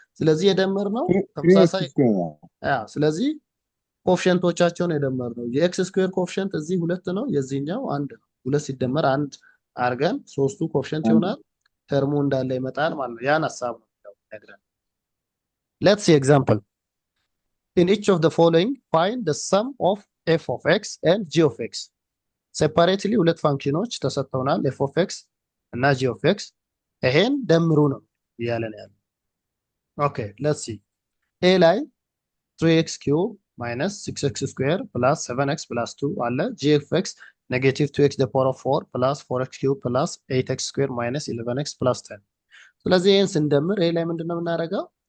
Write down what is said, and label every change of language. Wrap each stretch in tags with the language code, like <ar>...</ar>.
<am>ስለዚህ የደመርነው ተመሳሳይ ስለዚህ ኮኤፊሽንቶቻቸውን የደመርነው የኤክስ ስኩዌር ኮኤፊሽንት እዚህ 2 ነው፣ የዚህኛው 1 ነው። 2 ሲደመር 1 አርገን ሶስቱ ኮኤፊሽንት ይሆናል፣ ተርሙ እንዳለ ይመጣል ማለት ነው። ያን ሐሳብ ነው ያግረን።</am> <en>Let's see example. In each of the following find the sum of f of x and g of x.</en> <am>Separately ሁለት ፋንክሽኖች ተሰጥተውናል f of x እና g of x። ይሄን ደምሩ ነው ያለን ያለው።</am> <en>ኦኬ let's see.</en> <am>a ላይ</am> <en>3x cube minus 6x square plus 7x plus 2</en> <am>አለ።</am> <en>g of x negative 2x the power of 4 plus 4x cube plus 8x square minus 11x plus 10።</en> <am>ስለዚህ ይሄን ስንደምር ይሄ ላይ ምንድነው የምናደርገው?</am>